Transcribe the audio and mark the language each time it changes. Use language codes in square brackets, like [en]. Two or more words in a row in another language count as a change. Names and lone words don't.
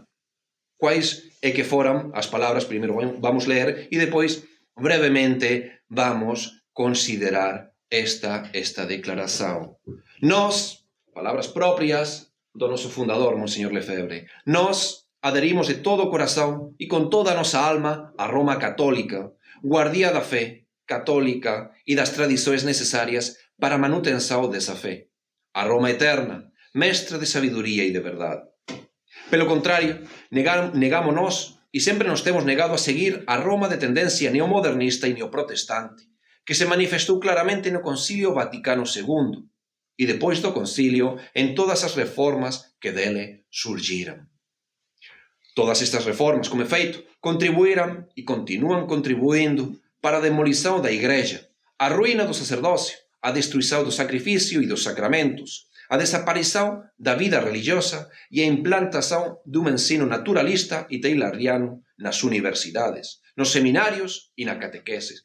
[gl] Quais é que foran as palabras, primeiro vamos ler e depois brevemente vamos considerar esta declaración. Nós, palabras propias do noso fundador, Monseñor Lefebvre, nós aderimos de todo o corazón e con toda a nosa alma a Roma católica, guardia da fe católica e das tradições necesarias para [pt] a manutenção dessa fé. [gl] A Roma eterna, mestra de sabiduría e de verdade. Pelo contrario, negámonos e sempre nos temos negado a seguir a Roma de tendencia neomodernista e neoprotestante, que se manifestou claramente no Concilio Vaticano II e depois do concilio en todas as reformas que dele surgiran. [pt] Todas estas reformas, como efeito, [gl] contribuíran e continúan [pt] contribuindo para a demolição da Igreja, a ruína do sacerdócio, a destruição do sacrifício e dos sacramentos, a desaparição da vida religiosa e a implantação de um ensino naturalista e tayloriano nas universidades, nos seminários e na catequese.